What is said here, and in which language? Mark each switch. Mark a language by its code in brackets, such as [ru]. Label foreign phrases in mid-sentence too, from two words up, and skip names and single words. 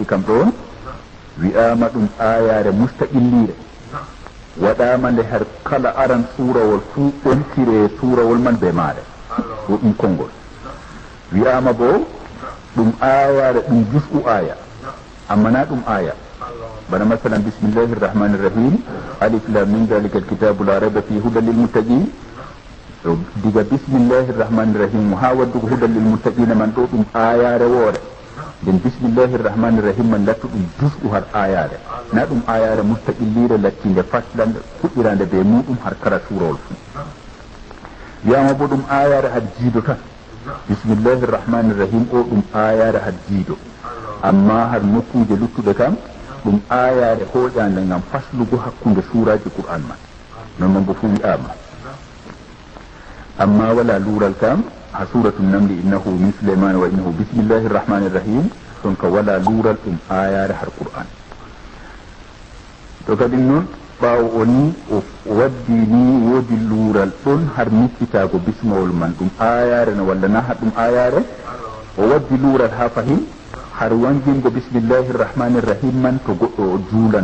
[ff] kam ɗon wi'ama ɗum ayare mustaqillire waɗama nde har kala aran suurawol fuu ɓontire suurawol man be maɗa ɗo ɗum konngol wi'ama bo ɗum ayare ɗum jus'u aya amma na ɗum aya bana masalan [ar] بسم الله الرحمن الرحيم الم ذلك الكتاب لا ريب في هدى للمتقين [ff] diga [ar] بسم الله الرحمن الرحيم [ff] ha waddugo [ar] هدى للمتقين [ff] man ɗo ɗum ayare woore den [ar] بسم الله الرحمن الرحيم [ff] man lattu ɗum jusɗu har ayare na ɗum ayare mustaqillire lattinde faslande fuɗɗirande be muɗum har kala suurawol fu wiyama bo ɗum ayare har jiido tan [ar] بسم الله الرحمن الرحيم [ff] o ɗum ayare har jiido amma har nokkuje luttuɗe kam ɗum ayare hoƴande ngam faslugo hakkunde suuraji qur'an man non noon bo fu wi'ama amma wala luural kam ha [ar] سورة النمل إنه من سليمان وإنه بسم الله الرحمن الرحيم [ff] ɗon ka wala luural ɗum ayare har qur'an to kadi noon ɓaawo o ni o waddi ni woodi luural ɗon har miccitaago bismawol man ɗum ayare no walla na ɗum ayare o waddi luural ha fahin har wangingo [ar] بسم الله الرحمن الرحيم [ff] man to goɗɗo o juulan